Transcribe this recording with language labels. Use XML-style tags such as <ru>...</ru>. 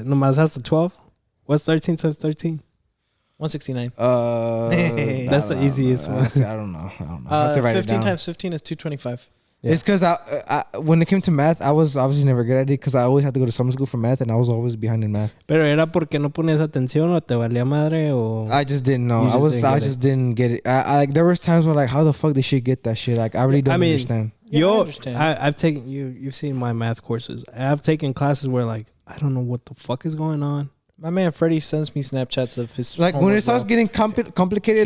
<es>sabes. Nomás hasta 12. What's 13 times 13?</es> <en>169. That's the easiest one. I don't know. I have to write it 15 down. times 15 is 225. Yeah. It's because I when it came to math, I was obviously never good at it because I always had to go to summer school for math, and I was always behind in math.</en> <es>Pero era porque no ponías atención o te valía madre o...</es> <en>I just didn't know. You I just didn't get it. I like there was times where like, how the fuck did she get that shit? Like I really don't understand. Yeah, I understand. I've taken you've seen my math courses. I've taken classes where like I don't know what the fuck is going on. My man Freddie sends me Snapchats of his Like when homework, it starts bro. getting complicated,</en>